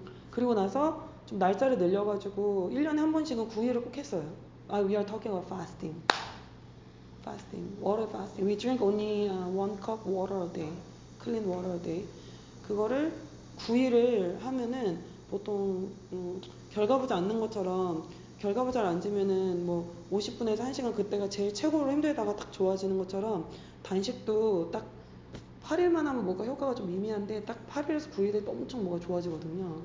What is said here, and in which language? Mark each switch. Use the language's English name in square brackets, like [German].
[Korean] 그리고 나서 좀 날짜를 늘려가지고 1년에 한 번씩은 9일을 꼭 했어요. [English] We are talking about fasting. Water fasting. We drink only 1 cup water a day. Clean water a day. [Korean] 그거를 9일을 하면은 보통 결과보지 않는 것처럼 결과보자를 앉으면은 뭐 50분에서 1시간 그때가 제일 최고로 힘들다가 딱 좋아지는 것처럼 단식도 딱 8일만 하면 뭐가 효과가 좀 미미한데 딱 8일에서 9일에 엄청 뭐가 좋아지거든요.